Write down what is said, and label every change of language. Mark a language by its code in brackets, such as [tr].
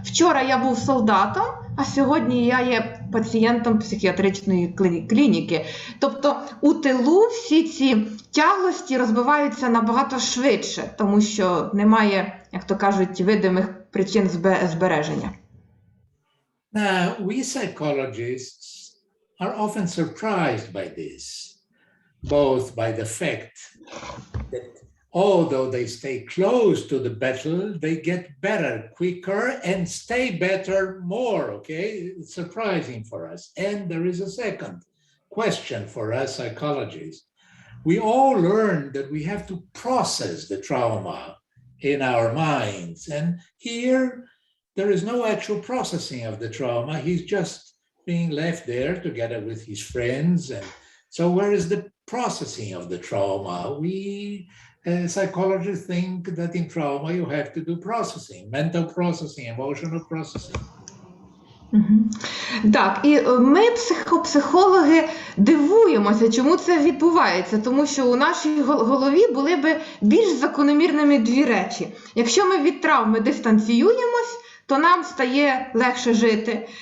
[uk] Вчора я був солдатом, а сьогодні я є пацієнтом психіатричної клініки. Тобто у тилу всі ці тяглості розбиваються набагато швидше, тому що немає, як то кажуть, видимих причин збереження. [en] Now, we psychologists are often surprised by this, both by the fact that although they stay close to the battle, they get better quicker and stay better more, okay? It's surprising for us. And there is a second question for us psychologists. We all learn that we have to process the trauma in our minds. And here, there is no actual processing of the trauma. He's just being left there together with his friends. And so where is the processing of the trauma? We psychologists think that in trauma you have to do processing, mental processing, emotional processing. [uk] Так, і ми, психологи, дивуємося, чому це відбувається, тому що у нашій голові були би більш закономірними дві речі. Якщо ми від травми дистанціюємось, то нам стає легше жити.